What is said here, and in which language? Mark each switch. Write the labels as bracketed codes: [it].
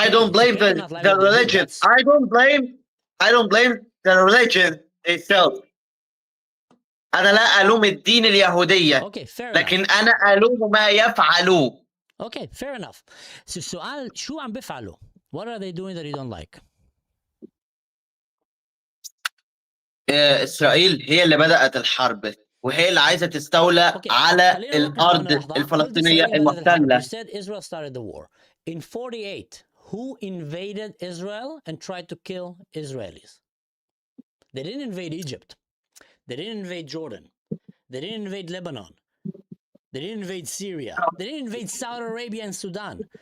[en] I don't blame the religion. I don't blame the religion itself. [ar] أنا لا ألوم الدين اليهودية. [en] Okay, fair [ar] لكن [en] enough. [ar] أنا ألوم ما يفعلوه. [en] Okay, fair enough. [ar] So السؤال شو عم بيفعلوا? [en] What are they doing that you don't like? [ar] إسرائيل هي اللي بدأت الحرب وهي اللي عايزة تستولى على الأرض الفلسطينية المحتلة. [en] You said Israel started the war. In 48, who invaded Israel and tried to kill Israelis? They didn't invade Egypt. They didn't invade Jordan. They didn't invade Lebanon. They didn't invade Syria. They didn't invade Saudi Arabia and Sudan.